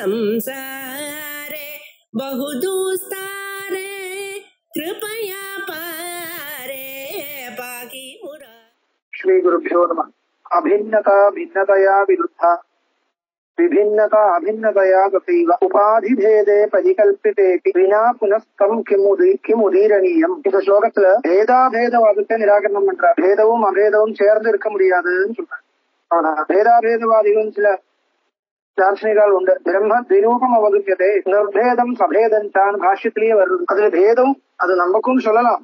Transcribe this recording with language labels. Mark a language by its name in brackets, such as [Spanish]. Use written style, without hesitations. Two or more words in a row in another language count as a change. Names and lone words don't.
[Sanskrit] संसारे बहुदुस्तारे कृपया पारे पाहि मुरा। श्री गुरुभ्यो नमः। अभिन्नता भिन्नतया विरुद्धा विभिन्नता अभिन्नतया तथैव उपाधिभेदे परिकल्पितेऽपि विना पुनस्तं किमुदीरणीयम्. [Tamil] இந்த ஸ்லோகத்துல பேதாபேதவாதத்தை நிராகரணம் பண்றார். பேதமும் அபேதமும் சேர்ந்து இருக்க முடியாதுன்னு சொல்றார். ஆனா பேதாபேதவாதிகளும் சில தார்ஷனிகள் உண்டு. [Sanskrit] ब्रह्म द्विरूपम् अवदुक्यते निर्भेदं सभेदं [Tamil] பாஷ்யத்திலேயே வருது. அதுல பேதம் அது நமக்கும் சொல்லலாம்.